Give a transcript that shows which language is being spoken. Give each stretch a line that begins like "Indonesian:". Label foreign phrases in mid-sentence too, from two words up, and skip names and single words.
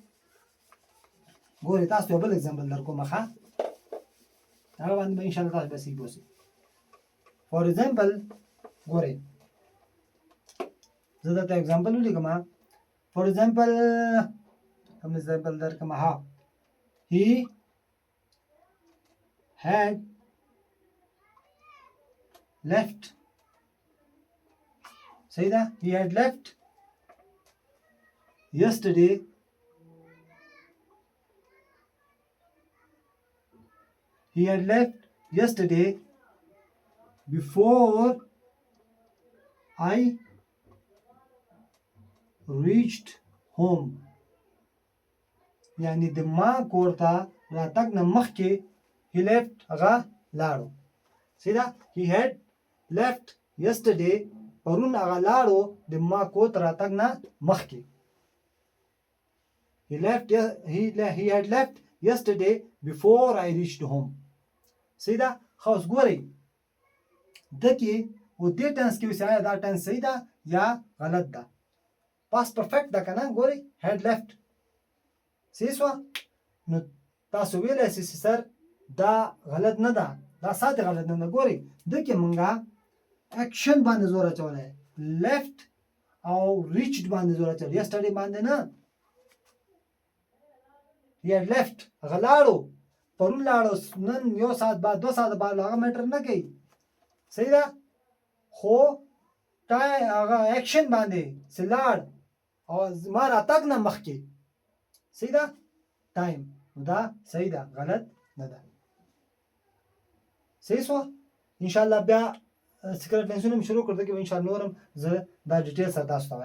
Pashto: ګوره تاسو بل اگزامپل درکوم ښه هغه باندې ان شاء الله تاسو به سي بوسي
English: for example
Pashto: ګوره زه دا اگزامپل ولیکم
English: for example
Pashto: کوم ایگزامپل درکوم ها he
English: had left say that he had left yesterday before I reached home
Pashto: یعنی د ما کور ته راتګ نه مخکې
English: he left
Pashto: هغه لاړو سیدا
English: he had left yesterday
Pashto: پرون هغه لاړو د ما کور ته راتګ نه مخکې
English: he had left yesterday before I reached home
Pashto: سیدا خاص ګورئ دکې و دې ټنس کې وسه دا ټنس صحیح ده یا غلط ده
English: past perfect
Pashto: ده کنه ګورئ
English: had left
Pashto: صحیح شو نو تاسو ویلای شئ سر دا غلط نه ده دا ساده غلط نه ده ګورئ دکې مونږه اکشن باندې زور اچولای left او reached باندې زور اچولای yesterday باندې نه
English: he had left
Pashto: هغه لاړو پرون لاړو نن یو ساعت بعد 2 ساعت بعد هغه میټر نه کوي صحیح ده خو هغه اکشن باندې سلاړ او ما راتګ نه مخکې صحیح ده ټایم دا صحیح ده غلط نه ده صحیح شو
Arabic: ان شاء الله
Pashto: بیا سیکرټ ټنسونه شروع کړو کې
Arabic: ان شاء الله
Pashto: نورم زه دا ډیټیل سره تاسو ته